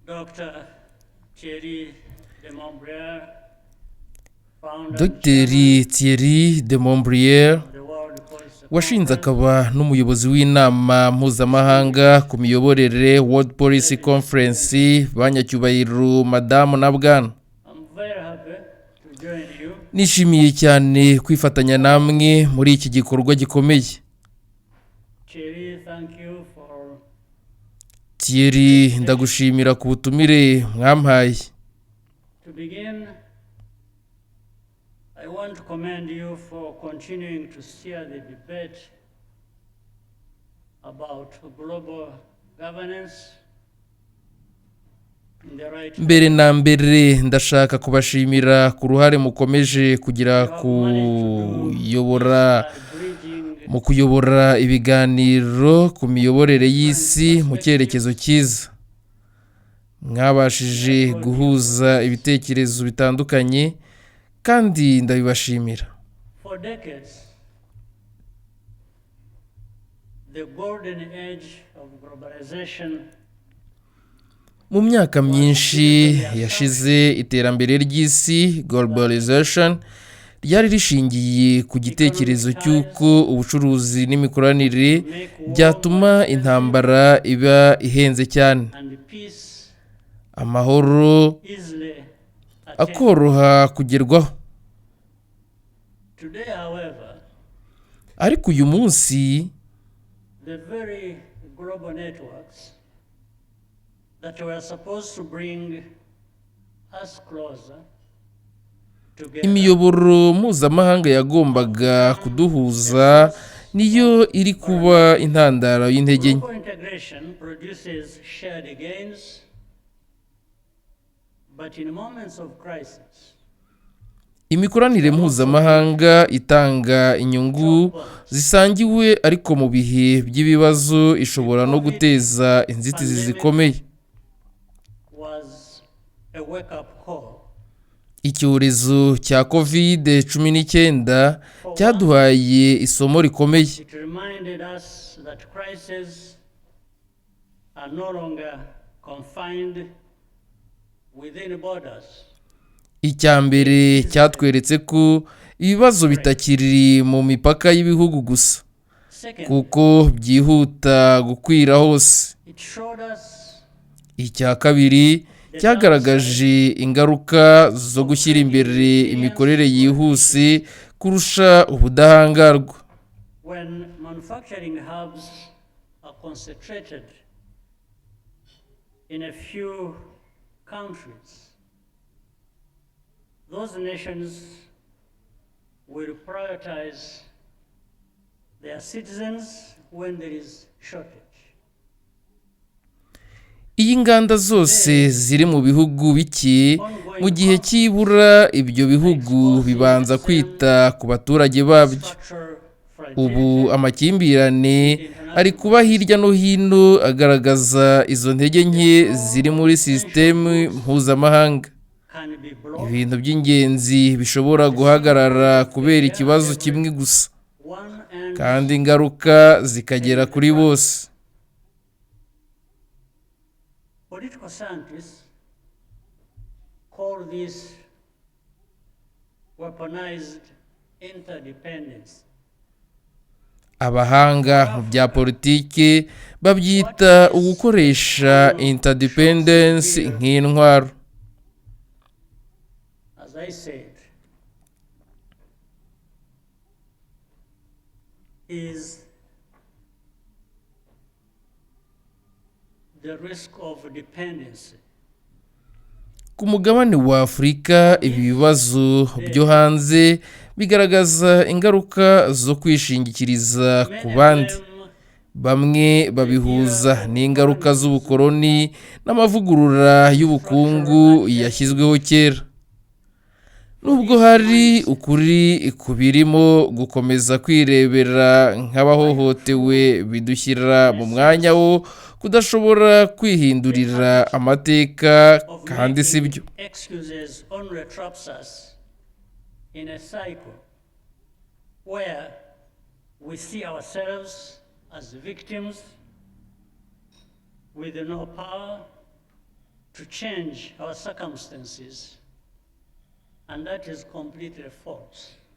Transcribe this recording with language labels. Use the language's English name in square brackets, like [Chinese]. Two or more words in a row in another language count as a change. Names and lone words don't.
[English] Dr. Thierry de Montbrier, founder and Dr Thierry de Montbrier of the World Policy [Kinyarwanda] washinze [English] Conference, [Kinyarwanda] akaba n'umuyobozi w'inama mpuzamahanga ku miyoborere World Policy Conference banyacyubahiro madamu na bwana. [English] I'm very happy to join you. [Kinyarwanda] Nishimiye cyane kwifatanya namwe muri iki gikorwa gikomeye. [English] Thierry, thank you for [Kinyarwanda] Thierry, ndagushimira ku butumire mwampaye. [English] To begin, I want to commend you for continuing to steer the debate about global governance in the right [Kinyarwanda] Mbere na mbere ndashaka kubashimira ku ruhare mukomeje kugira mu kuyobora ibiganiro ku miyoborere y'isi mu cyerekezo cyiza. Mwabashije guhuza ibitekerezo bitandukanye kandi ndabibashimira. [English] For decades, the golden age of globalization [Kinyarwanda] Mu myaka myinshi yashize iterambere ry'isi globalization ryari rishingiye ku gitekerezo cy'uko ubucuruzi n'imikoranire byatuma intambara iba ihenze cyane, [English] and peace [Kinyarwanda] amahoro [English] easily attained. [Kinyarwanda] akoroha kugerwaho. [English] Today, however, [Kinyarwanda] Ariko uyu munsi [English] the very global networks that were supposed to bring us closer together [Kinyarwanda] imiyoboro mpuzamahanga yagombaga kuduhuza niyo iri kuba intandaro y'intege nke. [English] global integration produces shared gains, but in moments of crisis, [Kinyarwanda] Imikoranire mpuzamahanga itanga inyungu zisangiwe, ariko mu bihe by'ibibazo ishobora no guteza inzitizi zikomeye. [English] was a wake-up call. [Kinyarwanda] Icyorezo cya COVID-19 cyaduhaye isomo rikomeye. [English] It reminded us that crises are no longer confined within borders. [Kinyarwanda] Icya mbere cyatweretse ko ibibazo bitakiri mu mipaka y'ibihugu gusa, [English] Second, [Kinyarwanda] kuko byihuta gukwira hose. [English] it showed us [Kinyarwanda] Icya kabiri cyagaragaje ingaruka zo gushyira imbere imikorere yihuse kurusha ubudahangarwa. [English] when manufacturing hubs are concentrated in a few countries, those nations will prioritize their citizens when there is shortage. [Kinyarwanda] Iyi nganda zose ziri mu bihugu bike, mu gihe cy'ibura ibyo bihugu bibanza kwita ku baturage babyo. [English] Structural [Kinyarwanda] Ubu amakimbirane ari kuba hirya no hino agaragaza izo ntege nke ziri muri sisitemu mpuzamahanga. [English] can be blocked. [Kinyarwanda] Ibintu by'ingenzi bishobora guhagarara kubera ikibazo kimwe gusa, [English] One and [Kinyarwanda] kandi ingaruka zikagera kuri bose. [English] political scientists call this weaponized interdependence. [Kinyarwanda] Abahanga mu bya politiki babyita ugukoresha interdependence nk'intwaro. [English] As I said, is the risk of dependency. [Kinyarwanda] Ku mugabane wa Afurika, ibi bibazo byo hanze bigaragaza ingaruka zo kwishingikiriza ku bandi. Bamwe babihuza n'ingaruka z'ubukoloni n'amavugurura y'ubukungu yashyizweho kera. Nubwo hari ukuri kubirimo, gukomeza kwirebera nk'abahohotewe bidushyira mu mwanya wo kudashobora kwihindurira amateka, kandi si byo. [English] Excuses only traps us in a cycle where we see ourselves as victims with no power to change our circumstances, and that is completely false.